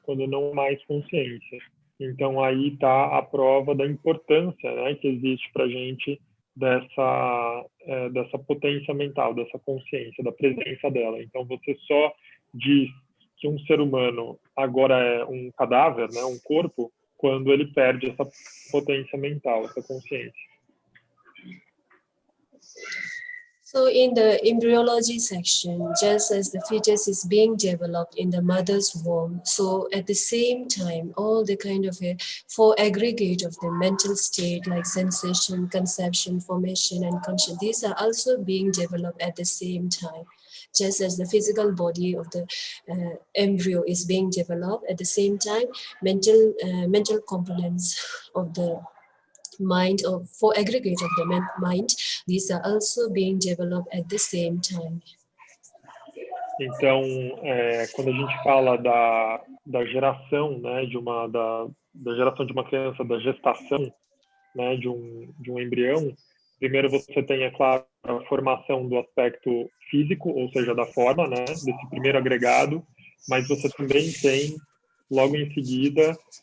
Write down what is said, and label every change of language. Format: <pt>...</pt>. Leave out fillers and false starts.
<pt>Quando não há mais consciência. Então, aí está a prova da importância, né, que existe para a gente dessa potência mental, dessa consciência, da presença dela. Então, você só diz que um ser humano agora é um cadáver, né, um corpo, quando ele perde essa potência mental, essa consciência.</pt> <en>So in the embryology section, just as the fetus is being developed in the mother's womb, so at the same time, all the kind of four aggregate of the mental state like sensation, conception, formation, and conscience, these are also being developed at the same time. Just as the physical body of the embryo is being developed, at the same time, mental components of the mind, or four aggregate of the mind, these are also being developed at the same time.</en> <pt>Então, quando a gente fala da geração, né, da geração de uma criança, da gestação, né, de um embrião, primeiro você tem, é claro, a formação do aspecto físico, ou seja, da forma, né, desse primeiro agregado, mas você também tem, logo em seguida,</pt>